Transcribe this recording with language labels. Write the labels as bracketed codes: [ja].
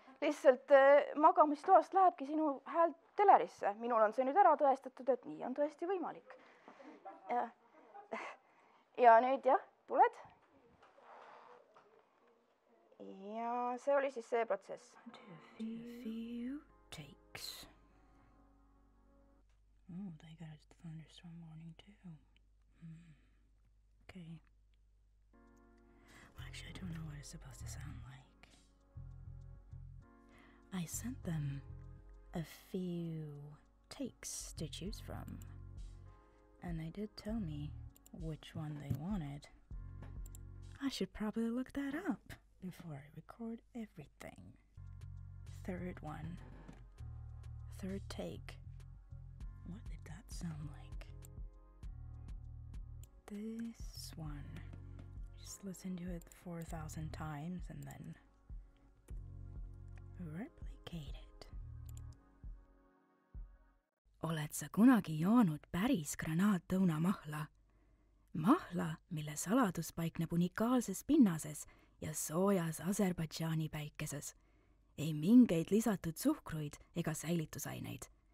[et] Lihtsalt magamistoast lähebki sinu hääl telerisse. Minul on see nüüd ära tõestatud, et nii on tõesti võimalik. Ja nüüd jah, tuled? Ja see oli siis see protsess. [en] A few takes. Oh, they got a thunderstorm warning too. Okay. Well, actually, I don't know what it's supposed to sound like. I sent them a few takes to choose from, and they did tell me which one they wanted. I should probably look that up before I record everything. Third one. Third take. What did that sound like? This one. Just listen to it 4,000 times and then replicate it. [et] Oled sa kunagi joonud päris granaatõunamahla? Mahla, mille saladus paikneb unikaalses pinnases ja soojas Aserbaidžaani päikeses. Ei mingeid lisatud suhkruid ega säilitusaineid.